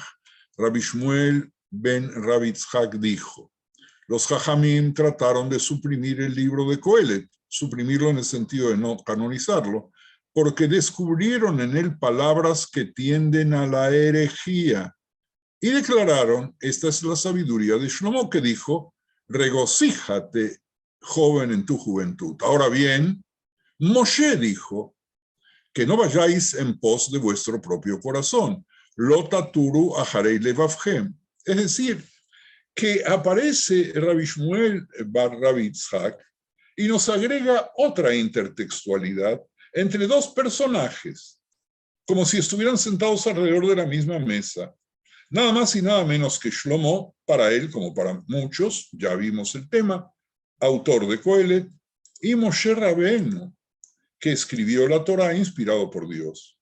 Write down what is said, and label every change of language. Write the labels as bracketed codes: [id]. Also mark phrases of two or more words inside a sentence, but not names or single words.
[es] Rabbi Shmuel ben Rabbi Tzhak dijo, los Jajamim trataron de suprimir el libro de Coelet, suprimirlo en el sentido de no canonizarlo, porque descubrieron en él palabras que tienden a la herejía. Y declararon, esta es la sabiduría de Shlomo, que dijo, regocíjate, joven, en tu juventud. Ahora bien, Moshe dijo, que no vayáis en pos de vuestro propio corazón. [he] לא תתורו אחרי לבבכם. [es] Es decir, que aparece Rabbi Shmuel bar Rabbi Tzhak y nos agrega otra intertextualidad entre dos personajes, como si estuvieran sentados alrededor de la misma mesa. Nada más y nada menos que Shlomo, para él como para muchos, ya vimos el tema, autor de Coelet, y Moshe Rabbeinu, que escribió la Torá inspirado por Dios.